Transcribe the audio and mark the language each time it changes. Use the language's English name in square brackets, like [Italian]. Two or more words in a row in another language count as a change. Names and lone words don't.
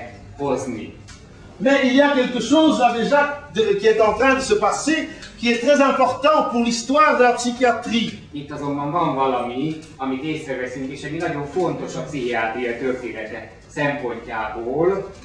[French] Mais il y a quelque chose là déjà qui est en train de se passer qui est très important pour l'histoire de la psychiatrie. [Hungarian] Itt azonban van valami, amit észreveszünk, és ami nagyon fontos a pszichiátria története szempontjából.